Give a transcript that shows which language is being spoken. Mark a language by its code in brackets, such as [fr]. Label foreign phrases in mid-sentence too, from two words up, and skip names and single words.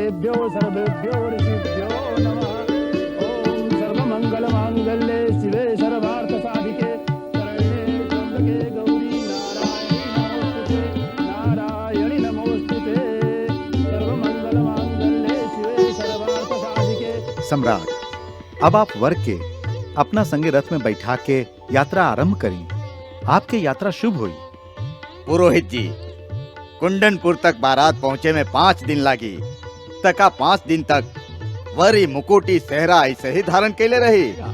[sa] सर्वेभ्यो सर्वेभ्यो ऋषिभ्यो नमः। ओम सर्वमंगलमांगल्ये शिवे सर्वार्थसाधिके शरण्ये त्र्यंबके गौरी नारायणी नमोस्तुते सर्वमंगलमांगल्ये शिवे सर्वार्थसाधिके। [bho] सम्राट, अब आप वर के अपना संगे रथ में बैठा के यात्रा आरंभ करें। आपके यात्रा शुभ हुई। पुरोहित जी, कुंडनपुर तक बारात पहुंचे में 5 दिन लगी। तका 5 दिन तक वरी मुकुटी सेहरा ऐसे ही धारण कैले रही।